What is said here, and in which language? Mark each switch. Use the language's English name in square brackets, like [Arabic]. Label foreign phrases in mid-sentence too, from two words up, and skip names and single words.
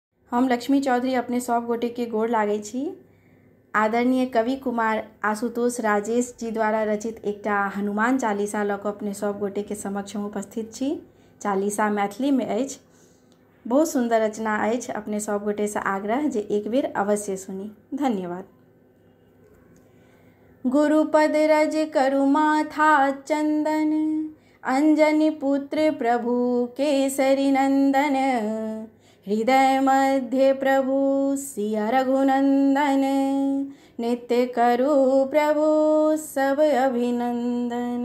[Maithili] हम लक्ष्मी चौधरी अपने सब गोटे के गोर लागै छी। आदरणीय कवि कुमार आशुतोष राजेश जी द्वारा रचित एकटा हनुमान चालीसा लऽ कऽ अपने सब गोटे के समक्ष हम उपस्थित छी। चालीसा मैथिली में अछि, बहुत सुंदर रचना अछि। अपने सब गोटे से आग्रह जे एक बेर अवश्य सुनी। धन्यवाद। गुरुपद रज करु माथा चंदन, अंजनी पुत्र प्रभु केसरी नंदन। हृदय मध्य प्रभु सिया रघुनंदन, नित्य करु प्रभु सब अभिनंदन।